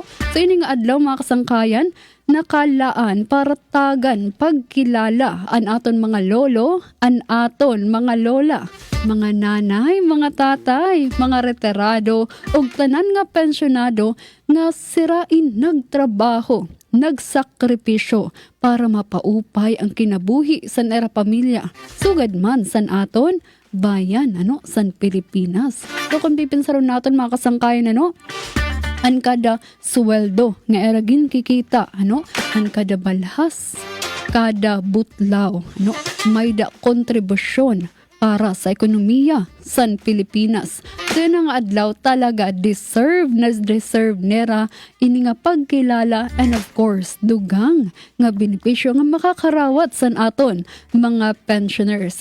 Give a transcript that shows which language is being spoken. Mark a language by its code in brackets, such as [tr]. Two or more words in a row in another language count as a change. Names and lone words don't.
[war] So yun nga adlaw, mga kasangkayan, nakalaan para tagan pagkilala an aton mga lolo, an aton mga lola, mga nanay, mga tatay, mga retirado, ug tanan nga pensyonado nga sirain nagtrabaho, nagsakripisyo para mapaupay ang kinabuhi sa era pamilya. Sugad man san aton bayan, ano, san Pilipinas. So kung pipinsaron naton mga kasangkayan, ano, an kada sweldo nga eragin kikita, ano, an kada balhas, kada butlaw, ano, may da kontribusyon para sa ekonomiya san Pilipinas. So yun ang adlaw talaga deserve nera ini nga pagkilala [en] and of course [war] dugang nga benepisyo nga makakarawat san aton mga pensioners.